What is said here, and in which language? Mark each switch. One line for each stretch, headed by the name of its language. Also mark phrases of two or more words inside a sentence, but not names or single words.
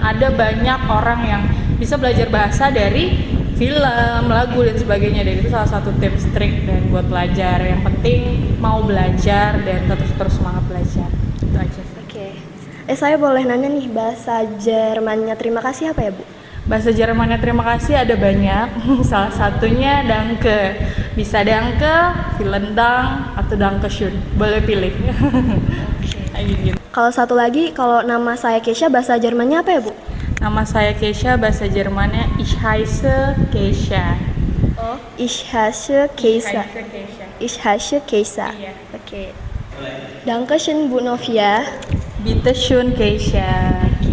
Indonesian: Ada banyak orang yang bisa belajar bahasa dari film, lagu dan sebagainya. Dan itu salah satu tips trik dan buat pelajar. Yang penting mau belajar dan terus semangat belajar. Itu aja sih. Oke. Saya boleh nanya nih, bahasa Jermannya terima kasih apa ya Bu? Bahasa Jermannya terima kasih ada banyak. Salah satunya danke. Bisa danke,
German: vielen Dank,
Indonesian: atau
German: danke schön.
Indonesian: Boleh pilih. Gitu. Kalau satu lagi, kalau nama saya Kesha, bahasa Jermannya apa ya Bu? Nama saya Kesha, bahasa Jermannya
German: Ich heiße Kesha. Oh, Ich heiße Kesha. Ich heiße Kesha.
Indonesian: Iya. Oke. Dankeschön Bu Novia.
German: Bitte schön Kesha.